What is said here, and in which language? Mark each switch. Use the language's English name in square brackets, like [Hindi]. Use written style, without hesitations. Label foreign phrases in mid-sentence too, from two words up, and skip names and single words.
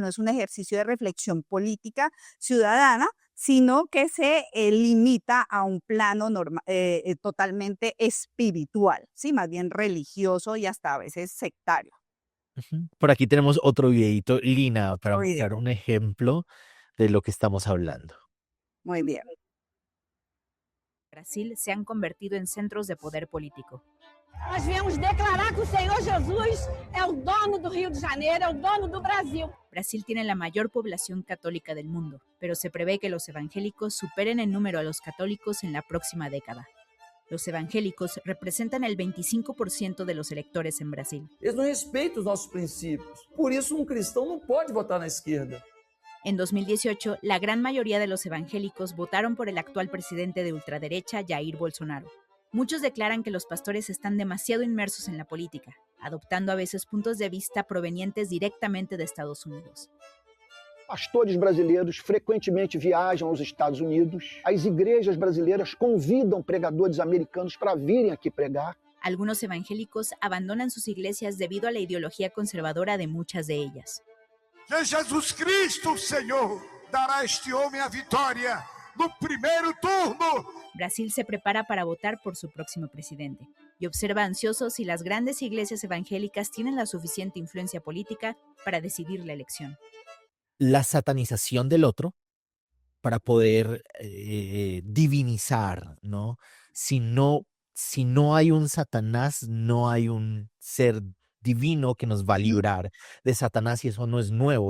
[Spanish] No es un ejercicio de reflexión política ciudadana, sino que se limita a un plano totalmente espiritual, ¿sí? Más bien religioso y hasta a veces sectario. Ujú. Por aquí tenemos otro videito, Lina, para Otro video. mostrar un ejemplo de lo que estamos hablando. Muy bien. Brasil se han convertido en centros de poder político. [Portuguese] Nós viemos declarar que o Senhor Jesus é o dono do Rio de Janeiro, é o dono do Brasil. [Spanish] Brasil tiene la mayor población católica del mundo, pero se prevé que los evangélicos superen en número a los católicos en la próxima década. Los evangélicos representan el 25% de los electores en Brasil. [Portuguese] Eles não respeitam os nossos princípios. Por isso, cristão não pode votar na esquerda. [Spanish] En 2018, la gran mayoría de los evangélicos votaron por el actual presidente de ultraderecha, Jair Bolsonaro. Muchos declaran que los pastores están demasiado inmersos en la política, adoptando a veces puntos de vista provenientes directamente de Estados Unidos. [Portuguese] Pastores brasileiros frequentemente viajam aos Estados Unidos. As igrejas brasileiras convidam pregadores americanos para virem aqui pregar. [Spanish] Algunos evangélicos abandonan sus iglesias debido a la ideología conservadora de muchas de ellas. [Portuguese] Que Jesus Cristo, Senhor, dará a este homem a vitória no primeiro turno. [Spanish] Brasil se prepara para votar por su próximo presidente y observa ansioso si las grandes iglesias evangélicas tienen la suficiente influencia política para decidir la elección. La satanización del otro para poder divinizar, ¿no? Si no hay un Satanás, no hay un ser divino que nos va a librar de Satanás, y eso no es nuevo.